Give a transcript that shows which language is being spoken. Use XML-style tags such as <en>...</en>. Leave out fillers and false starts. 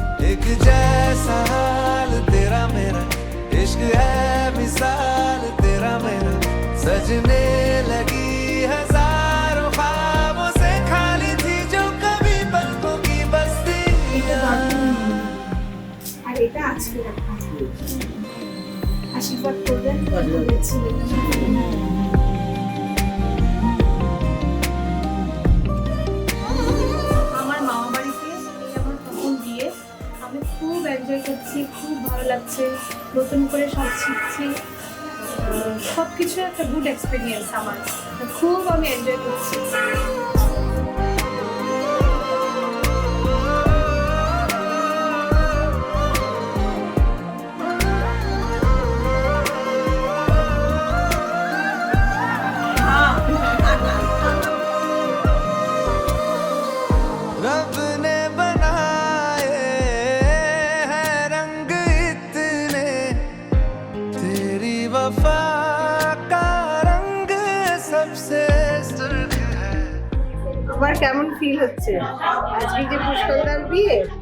<hi>एक जैसा हाल तेरा मेरा, इश्क है मिसाल तेरा मेरा, सजने लगी हजारों ख्वाबों से खाली थी जो कभी पलकों की बस्तियां।</hi> <bn>আর এটা আজকে রাখা আশীর্বাদ করবেন বলেছিলেন। আমার মামা বাড়িতে আমার প্রথম বিয়ে, আমি খুব এনজয় করছি, খুব ভালো লাগছে, নতুন করে সব শিখছি, সব কিছু একটা গুড এক্সপিরিয়েন্স আমার, খুব আমি এনজয় করছি।</bn> <hi>रब ने बनाए हैं रंग इतने, तेरी वफा का रंग सबसे सुर्ख है।</hi> <bn>আমার কেমন ফিল হচ্ছে আজকে যে পুষ্কলদার বিয়ে?</bn>